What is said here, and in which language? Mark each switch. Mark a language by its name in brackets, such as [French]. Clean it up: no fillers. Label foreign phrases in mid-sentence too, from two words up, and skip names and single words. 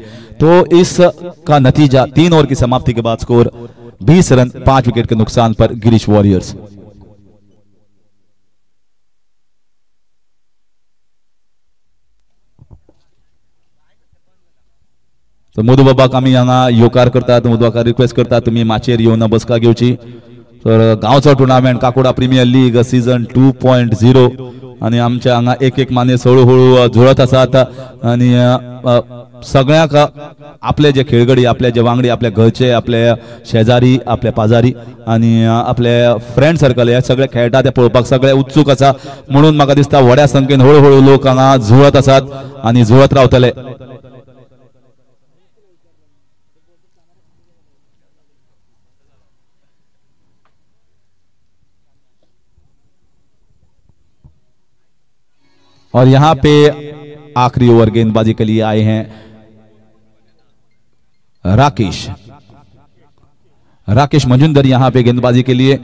[Hindi] तो इस का नतीजा 3 ओवर की समाप्ति के बाद स्कोर 20 रन 5 विकेट के नुकसान पर गिरीश वॉरियर्स। [Konkani] तो मधु बाबाक आम्ही हांगा येवकार करतात, मधु बाबाक रिक्वेस्ट करता तुम्ही माचेर येवन बसका घेवची। तर गांवचो टुर्नामेंट काकोडा प्रीमियर लीग सीझन 2.0 आणि आमच्या हांगा एक एक माने हळूहळू जुळत आसात आणि सगळ्यांक आपले जे खेळगडी, आपले जे वांगडी, आपल्या घरचे, आपले शेजारी, आपले पाजारी आणि आपले [English] friend circle [Konkani] हे सगळे खेळटा ते पळोवपाक सगळे उत्सुक आसा। म्हणून म्हाका दिसता व्हड्या संख्येन हळूहळू लोक हांगा जुळत आसात आणि जुळत रावतले। [Hindi] और यहां पे आखिरी ओवर गेंदबाजी के लिए आए हैं राकेश मंजुंदर यहां पे गेंदबाजी के लिए।